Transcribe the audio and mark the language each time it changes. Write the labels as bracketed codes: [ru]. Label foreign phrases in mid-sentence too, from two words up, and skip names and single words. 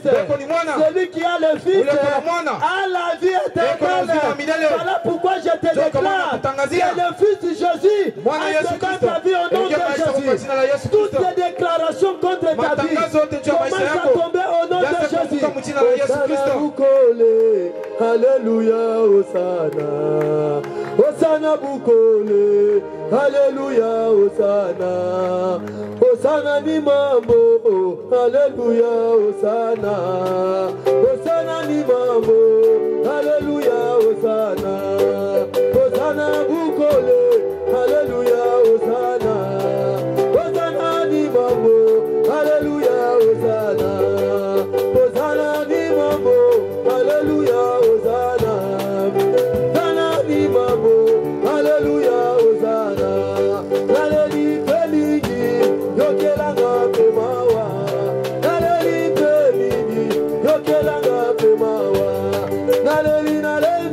[fr] Celui qui a le fils a la vie éternelle. Voilà pourquoi je te déclare que le fils Jésus a ta vie au nom de Jésus. Toutes les déclarations contre ta vie commencent à tomber au nom de Jésus. [ln] Hosanna Bukole, Alléluia, Hosanna. Hosanna Bukole, Alléluia, Hosanna. Hosanna ni mambo, Alléluia, Hosanna. Hosanna ni mambo, Alléluia, Hosanna. Hosanna Bukole, Alléluia, Hosanna. Hosanna ni mambo, Alléluia, Hosanna. Hosanna ni mambo, Alléluia, Hosanna. Hosanna ni mambo, Alléluia, Hosanna. Naleli peligi, yokelanga pemawa. Naleli peligi, yokelanga pemawa. Naleli